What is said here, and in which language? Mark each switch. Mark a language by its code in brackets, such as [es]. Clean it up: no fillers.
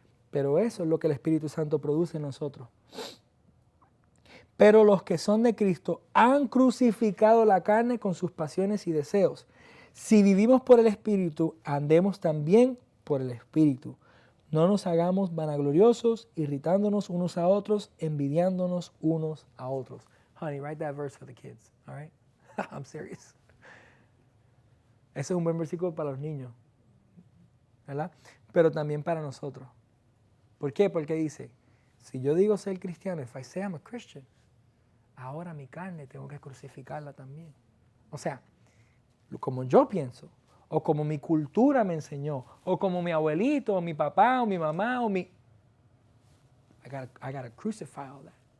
[es] Pero eso es lo que el Espíritu Santo produce en nosotros. Pero los que son de Cristo han crucificado la carne con sus pasiones y deseos. Si vivimos por el Espíritu, andemos también por el Espíritu. No nos hagamos vanagloriosos, irritándonos unos a otros, envidiándonos unos a otros. [en] Honey, write that verse for the kids, all right? I'm serious. [es] Ese es un buen versículo para los niños, ¿verdad? Pero también para nosotros. ¿Por qué? Porque dice, si yo digo ser cristiano, [en] if I say I'm a Christian, [es] ahora mi carne tengo que crucificarla también. O sea, como yo pienso, o como mi cultura me enseñó, o como mi abuelito, o mi papá, o mi mamá, [en] I gotta crucify all that.